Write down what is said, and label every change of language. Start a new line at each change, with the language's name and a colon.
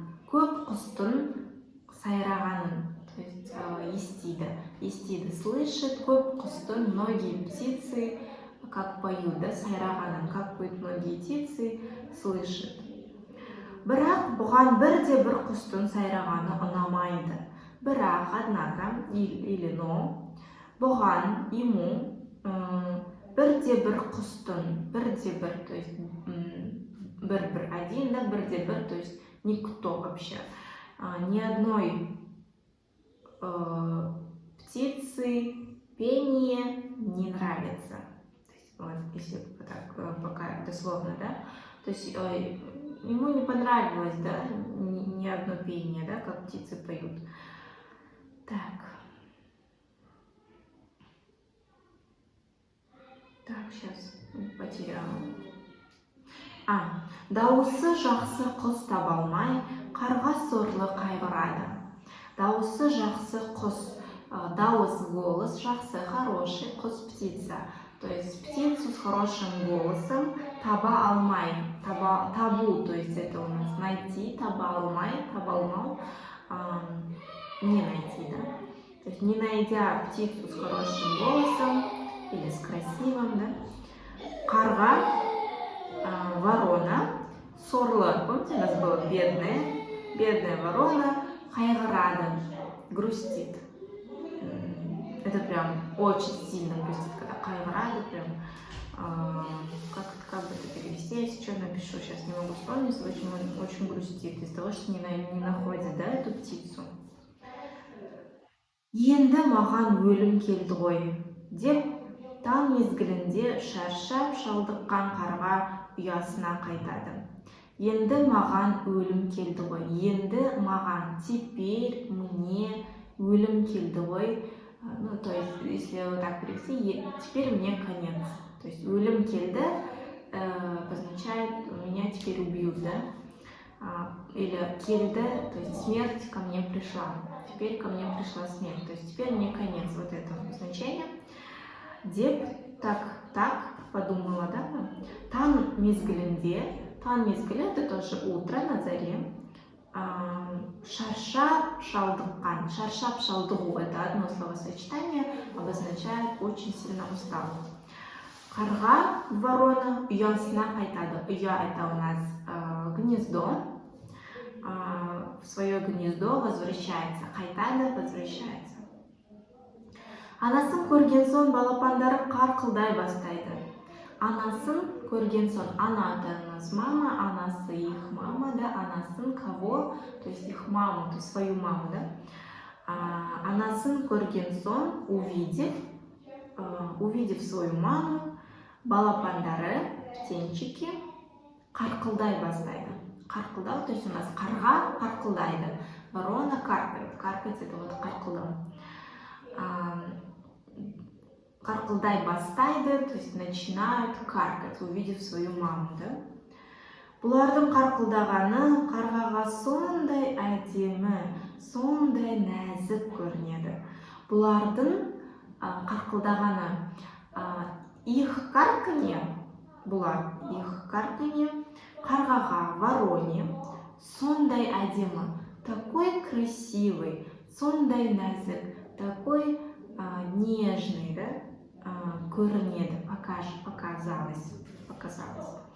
Kazakh: көп құстың сайрағанын,
Russian: то есть естиді, слышит, көп құстың, многие птицы, как поют, да, сайрағанын, как поют многие птицы, слышит.
Kazakh: Бірақ бұған бірде-бір құстың сайрағаны ұнамайды.
Russian: Бірақ, однако, или но, бұған, ему,
Kazakh: бірде-бір құстың,
Russian: бірде-бір, то есть бір-бір, один, да, бірде-бір, то есть никто вообще, ни одной птицы пение не нравится. То есть, вот, если так пока дословно, да, то есть ему не понравилось, да, ни одно пение, да, как птицы поют. Так, сейчас потеряла.
Kazakh: Дауысы жақсы құс таба алмай, қарға сорлы қайғырады. Дауысы жақсы құс, дауыс,
Russian: голос,
Kazakh: жақсы,
Russian: хороший,
Kazakh: құс,
Russian: птица. То есть птицу с хорошим голосом
Kazakh: таба алмай.
Russian: Табу, то есть это у нас найти,
Kazakh: таба алмай, таба алмау,
Russian: не найти, да? То есть не найдя птицу с хорошим голосом или с красивым, да? Қарға, ворона, сорлы, помните, у нас было бедная ворона,
Kazakh: қайғырады,
Russian: грустит. Это прям очень сильно грустит, когда қайғырады, прям, как бы это перевести, я сейчас напишу, сейчас не могу вспомнить, очень грустит из-за того, что не находит, да, эту птицу.
Kazakh: Енді маған өлім келді ғой, деп таң мезгілінде шаршап шалдыққан қарға ұясына қайтады. Енді маған өлім келді ғой. Енді маған,
Russian: теперь мне
Kazakh: өлім келді ғой.
Russian: Ну, то есть, если вот так перевести, теперь мне конец. То есть, өлім келді обозначает, меня теперь убьют, да? Или келді, то есть, смерть ко мне пришла. Теперь ко мне пришла смерть. То есть, теперь мне конец. Вот это значение.
Kazakh: Деп,
Russian: так, подумала, да?
Kazakh: Таң мезгілінде, таң мезгілі,
Russian: это тоже утро, на заре.
Kazakh: Шаршап шалдыққан. Шаршап шалдығу,
Russian: это одно словосочетание, обозначает очень сильно устал.
Kazakh: Қарға,
Russian: ворона,
Kazakh: ұясына қайтады.
Russian: Ұя это у нас гнездо. В свое гнездо возвращается. Қайтады, возвращается.
Kazakh: Анасын көрген соң балапандары қарқылдай бастайды. Анасын көрген соң,
Russian: ана это у нас мама, анасы их мама, да, анасын кого, то есть их маму, то есть свою маму, да.
Kazakh: Анасын көрген соң,
Russian: увидев свою маму,
Kazakh: балапандары,
Russian: птенчики,
Kazakh: қарқылдай бастайды.
Russian: Қарқылдау, то есть у нас
Kazakh: қарға қарқылдайды,
Russian: ворона каркает. Каркать это вот қарқылдау.
Kazakh: Қарқылдай бастайды,
Russian: то есть начинают каркать, увидев свою маму, да?
Kazakh: Бұлардың қарқылдағаны қарғаға сондай әдемі, сондай нәзік көрінеді. Бұлардың қарқылдағаны,
Russian: их карканье, бұлар, их карканье, қарғаға, вороне,
Kazakh: сондай әдемі,
Russian: такой красивый,
Kazakh: сондай нәзік,
Russian: такой нежный, да, көрінеді, показалось.